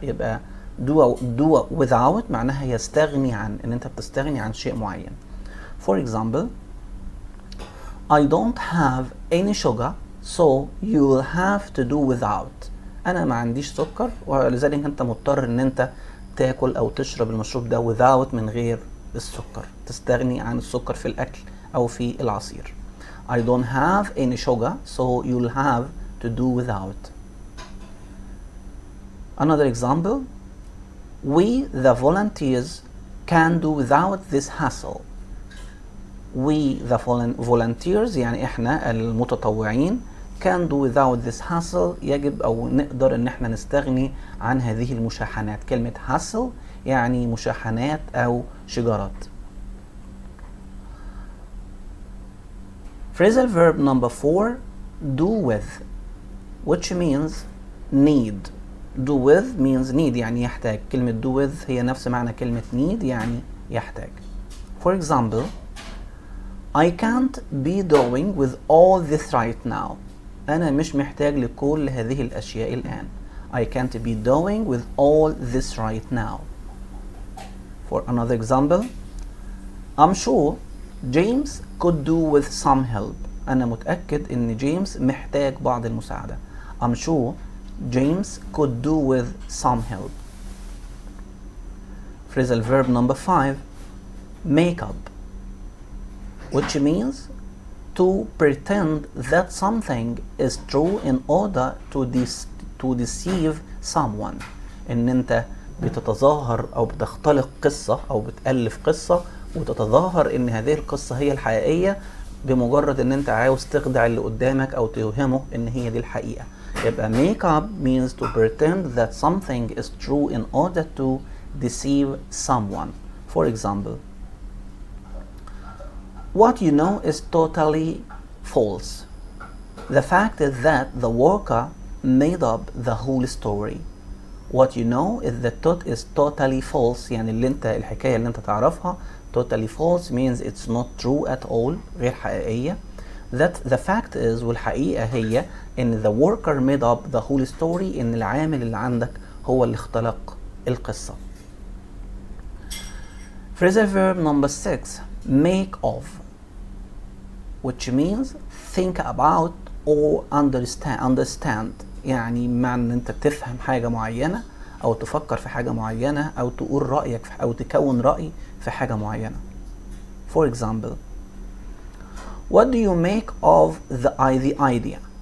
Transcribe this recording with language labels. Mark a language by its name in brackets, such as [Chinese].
[Arabic] يبقى do without معناها يستغني عن، ان انت بتستغني عن شيء معين. [English] For example, I don't have any sugar so you'll have to do without. [Arabic] انا ما عنديش سكر ولذلك انت مضطر ان انت تاكل او تشرب المشروب ده without من غير السكر. تستغني عن السكر في الاكل او في العصير. [English] I don't have any sugar so you'll have to do without. Another example, we the volunteers can do without this hassle. We the volunteers [Arabic] يعني احنا المتطوعين [English] can do without this hassle. [Arabic] يجب أو نقدر إن احنا نستغني عن هذه المشاحنات. كلمة hassle يعني مشاحنات أو شجارات. [English] Phrasal verb number 4, do with, which means need. Do with means need [Arabic] يعني يحتاج. كلمة do with هي نفس معنى كلمة need يعني يحتاج. [English] For example, I can't be doing with all this right now. [Arabic] أنا مش محتاج لكل هذه الأشياء الآن. [English] I can't be doing with all this right now. For another example, I'm sure James could do with some help. [Arabic] أنا متأكد إن جيمس محتاج بعض المساعدة. [English] I'm sure James could do with some help. Phrasal verb number 5, make up, which means to pretend that something is true in order to deceive someone. [Arabic] إن أنت بتتظاهر أو بتختلق قصة أو بتألف قصة وتتظاهر إن هذه القصة هي الحقيقية بمجرد إن أنت عاوز تخدع اللي قدامك أو توهمه إن هي دي الحقيقة. [English] يبقى make up means to pretend that something is true in order to deceive someone. For example, what you know is totally false. The fact is that the worker made up the whole story. What you know is totally false. [Arabic] يعني الحكاية اللي انت تعرفها [English] totally false means it's not true at all. [Arabic] غير حقيقية. [English] That the fact is [Arabic] والحقيقة هي ان [English] the worker made up the whole story. [Arabic] ان العامل اللي عندك هو اللي اختلق القصة. [English] Phrasal verb number 6, make of, which means think about or understand. [Arabic] يعني معنى ان انت تفهم حاجة معينة او تفكر في حاجة معينة او تقول رأيك او تكون رأي في حاجة معينة. [English] For example, what do you make of the idea?